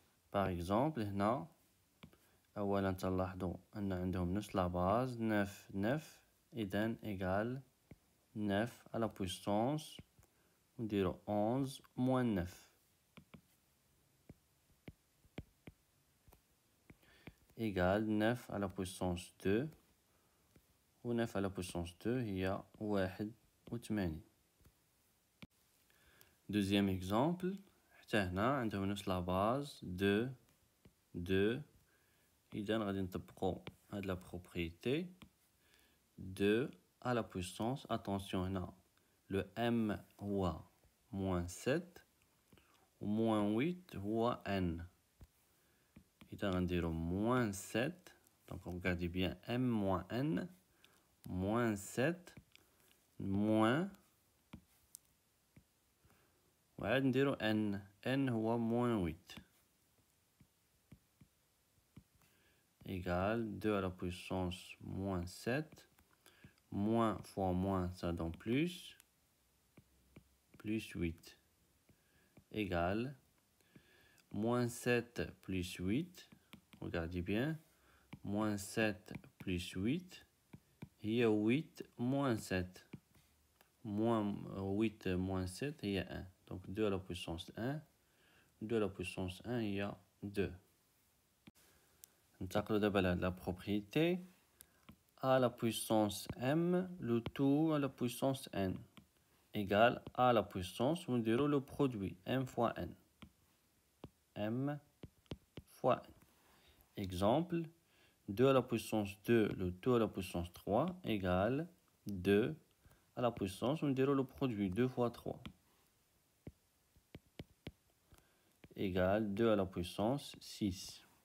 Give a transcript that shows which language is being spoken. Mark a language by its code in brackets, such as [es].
[fr] Par exemple [ar] هنا أولا تلاحظوا أن عندهم نفس لا باز [fr] 9 إذا égale 9 à la puissance [ar] نديرو [fr] 11 moins 9 égale 9 à la puissance 2 و 9 à la puissance 2 هي 81. Deuxième exemple [ar] حتى هنا عندهم نفس لا باز 2 إذا غادي نطبقو هاد لا propriété [fr] 2 à la puissance attention [ar] هنا le m هو [fr] moins 7 [ar] و [fr] moins 8 [ar] هو n. إذا غنديرو [fr] moins 7. Donc regardez bien m moins n moins 7 moins [ar] وعاد نديرو [fr] n هو moins 8 égale 2 à la puissance moins 7 moins fois moins ça donne plus 8 égale moins 7 plus 8, regardez bien, moins 7 plus 8, il y a 8 moins 7. Moins 8 moins 7, il y a 1. Donc 2 à la puissance 1. 2 à la puissance 1, il y a 2. [ar] ننتقلوا دابا لهاد la propriété. [fr] A à la puissance m, le tout à la puissance n, égale a à la puissance, on dirait le produit, m fois n. M fois n. Exemple, 2 à la puissance 2, le tout à la puissance 3, égale 2 à la puissance, on dirait le produit, 2 fois 3, égale 2 à la puissance 6.